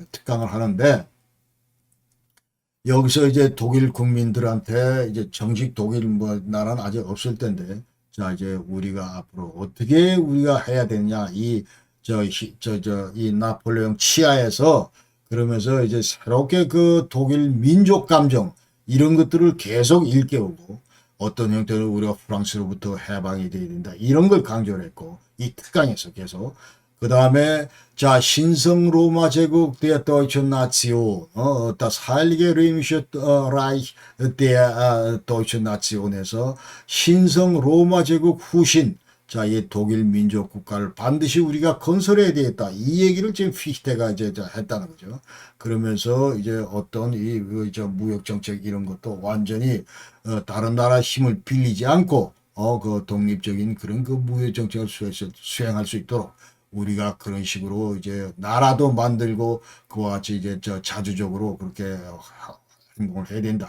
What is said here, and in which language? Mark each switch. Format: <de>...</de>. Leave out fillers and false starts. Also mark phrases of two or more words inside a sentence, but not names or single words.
<ko>특강을 하는데 여기서 이제 독일 국민들한테 이제 정식 독일 뭐 나라는 아직 없을 텐데 자, 이제 우리가 앞으로 어떻게 우리가 해야 되냐 이 이 나폴레옹 치하에서 그러면서 이제 새롭게 그 독일 민족 감정 이런 것들을 계속 일깨우고 어떤 형태로 우리가 프랑스로부터 해방이 돼야 된다. 이런 걸 강조를 했고 이 특강에서 계속 그 다음에 자 신성 로마 제국</ko> <de>der deutschen Nation das Heilige Römische Reich der deutschen Nation</de> <ko>에서 신성 로마 제국 후신 자, 이 독일 민족 국가를 반드시 우리가 건설해야 되겠다. 이 얘기를 지금 피히테가 이제 했다는 거죠. 그러면서 이제 어떤 무역 정책 이런 것도 완전히 다른 나라 힘을 빌리지 않고 그 독립적인 그런 그 무역 정책을 수행할 수 있도록 우리가 그런 식으로 이제 나라도 만들고 그와 같이 이제 자주적으로 그렇게 행동을 해야 된다.</ko>